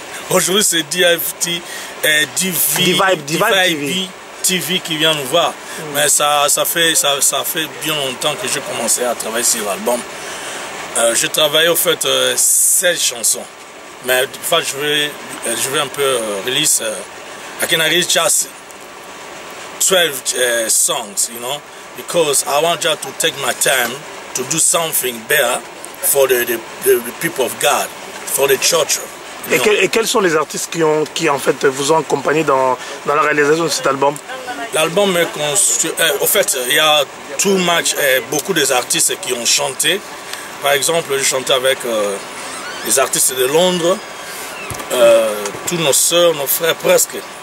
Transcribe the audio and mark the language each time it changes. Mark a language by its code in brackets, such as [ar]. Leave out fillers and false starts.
[fr] Aujourd'hui c'est DFT, Divibe TV qui vient nous voir. Mais ça fait bien longtemps que j'ai commencé à travailler sur l'album. Je travaille au fait 16 chansons. Mais des fois je vais un peu release. [en] I can release just 12 songs, you know, because I want just to take my time to do something better for the people of God, for the church. [fr] Et quels sont les artistes qui en fait vous ont accompagné dans la réalisation de cet album? L'album est constitué. Au fait, il y a beaucoup des artistes qui ont chanté. Par exemple, je chantais avec les artistes de Londres, tous nos soeurs, nos frères presque.